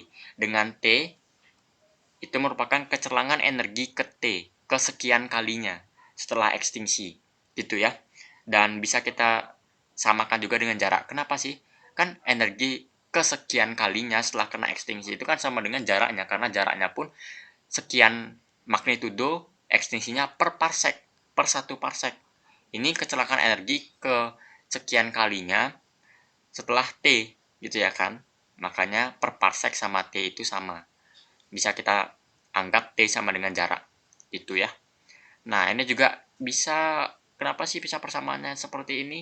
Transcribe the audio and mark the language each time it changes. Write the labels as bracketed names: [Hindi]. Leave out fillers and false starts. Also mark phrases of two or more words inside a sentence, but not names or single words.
[Indonesian] Dengan T itu merupakan kecerlangan energi ke T, kesekian kalinya setelah ekstingsi. Gitu ya. Dan bisa kita samakan juga dengan jarak. Kenapa sih? Kan energi kesekian kalinya setelah kena ekstingsi itu kan sama dengan jaraknya, karena jaraknya pun sekian magnitudo ekstingsinya per parsek, per satu parsek. Ini kecelakaan energi ke sekian kalinya setelah T gitu ya kan. Makanya per parsek sama T itu sama. Bisa kita anggap T sama dengan jarak gitu ya. Nah ini juga bisa, kenapa sih bisa persamaannya seperti ini?